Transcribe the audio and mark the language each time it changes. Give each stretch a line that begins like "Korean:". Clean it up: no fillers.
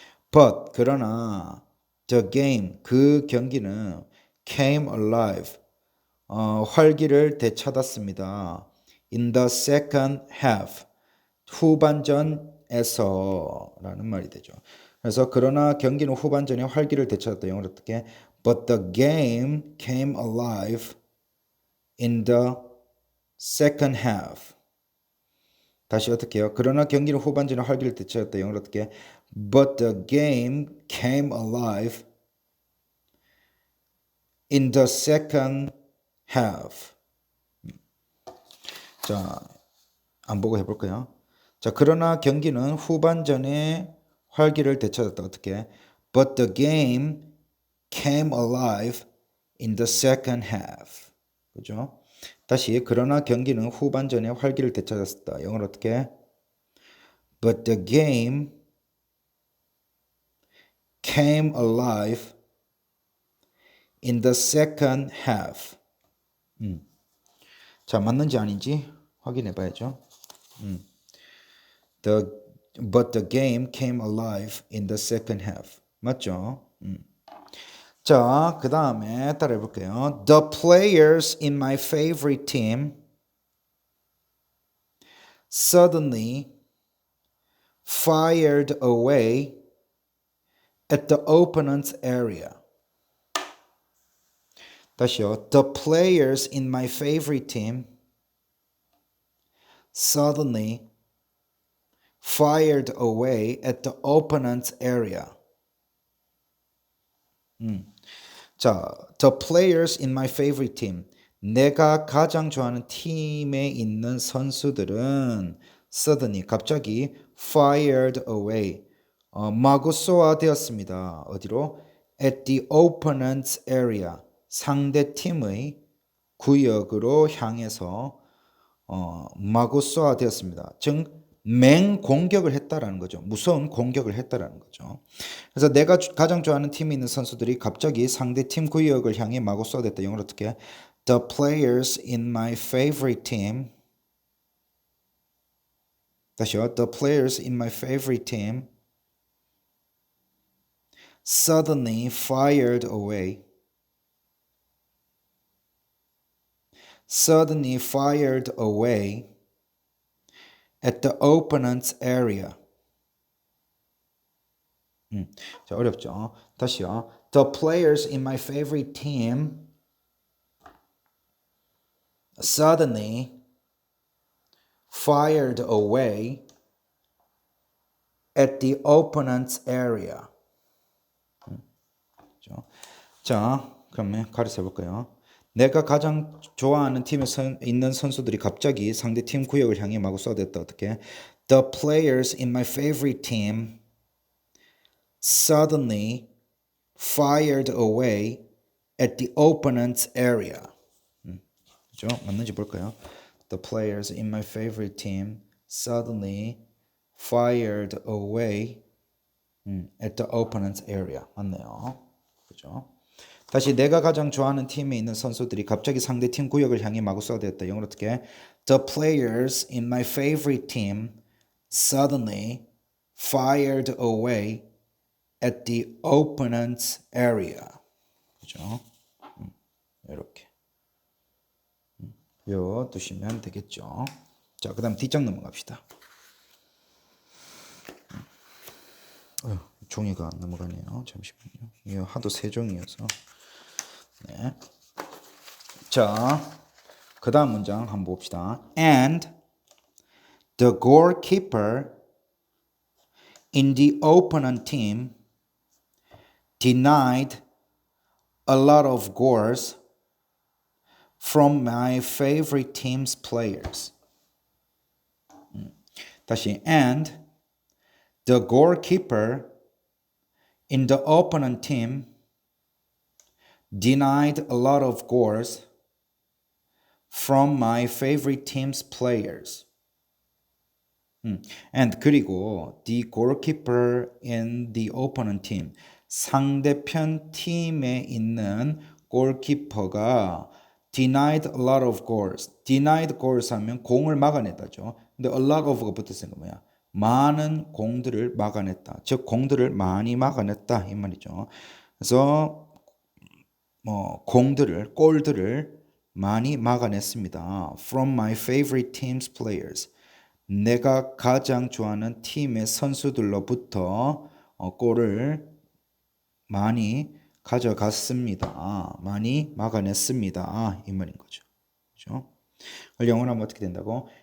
English: But
Korean: 그러나
English: the game
Korean: 그 경기는
English: came alive
Korean: 활기를 되찾았습니다.
English: In the second half
Korean: 후반전에서라는 말이 되죠. 그래서 그러나 경기는 후반전에 활기를 되찾았다. 영어로 어떻게?
English: But the game came alive in the second half.
Korean: 다시 어떻게 해요? 그러나 경기는 후반전에 활기를 되찾았다. 영어로 어떻게?
English: But the game came alive in the second half.
Korean: 자, 안 보고 해볼까요? 자, 그러나 경기는 후반전에 활기를 되찾았다. 어떻게?
English: But the game came alive in the second half.
Korean: 그죠? 다시 그러나 경기는 후반전에 활기를 되찾았다. 영어로 어떻게?
English: But the game came alive in the second half.
Korean: 자, 맞는지 아닌지 확인해 봐야죠.
English: But the game came alive in the second half.
Korean: 맞죠? 자, 그 다음에 따라해 볼게요.
English: The players in my favorite team suddenly fired away at the opponent's area.
Korean: 다시요.
English: The players in my favorite team suddenly fired away at the opponent's area. 자, the players in my favorite team.
Korean: 내가 가장 좋아하는 팀에 있는 선수들은
English: suddenly
Korean: 갑자기
English: fired away
Korean: 마구 쏘아되었습니다. 어디로?
English: At the opponent's area
Korean: 상대 팀의 구역으로 향해서 마구 쏘아되었습니다. 즉 맹공격을 했다라는 거죠. 무서운 공격을 했다라는 거죠. 그래서 내가 가장 좋아하는 팀에 있는 선수들이 갑자기 상대 팀 구역을 향해 마구 쏘아댔다. 영어로 어떻게?
English: The players in my favorite team.
Korean: 다시요.
English: The players in my favorite team suddenly fired away. Suddenly fired away at the opponent's area.
Korean: 자, 어렵죠? 다시요.
English: The players in my favorite team suddenly fired away at the opponent's area.
Korean: 자, 그러면 가르쳐 볼까요? 내가 가장 좋아하는 팀에 있는 선수들이 갑자기 상대 팀 구역을 향해 마구 쏘아댔다. 어떻게?
English: The players in my favorite team suddenly fired away at the opponent's area.
Korean: 그죠? 맞는지 볼까요?
English: The players in my favorite team suddenly fired away at the opponent's area.
Korean: 맞네요. 그죠? 다시 내가 가장 좋아하는 팀에 있는 선수들이 갑자기 상대 팀 구역을 향해 마구 쏘아대었다. 영어로 어떻게?
English: The players in my favorite team suddenly fired away at the opponent's area.
Korean: 그죠? 이렇게. 요 두시면 되겠죠. 자, 그다음 뒷장 넘어갑시다. 종이가 안 넘어가네요. 잠시만요. 이거 하도 세 종이어서. 네. 자, 그다음 문장 한번 봅시다.
English: And the goalkeeper in the opponent team denied a lot of goals from my favorite team's players. 다시 and the goalkeeper in the opponent team denied a lot of goals from my favorite team's players. And
Korean: 그리고
English: the goalkeeper in the opponent team
Korean: 상대편 팀에 있는 골키퍼가
English: denied a lot of goals. denied goals
Korean: 하면 공을 막아냈다죠. 근데
English: a lot of
Korean: 가 붙었으니까 뭐야? 많은 공들을 막아냈다. 즉 공들을 많이 막아냈다 이 말이죠. 그래서 골들을 많이 막아냈습니다.
English: From my favorite team's players.
Korean: 내가 가장 좋아하는 팀의 선수들로부터 골을 많이 가져갔습니다. 많이 막아냈습니다. 이 말인 거죠. 그렇죠? 영어로 하면 어떻게 된다고?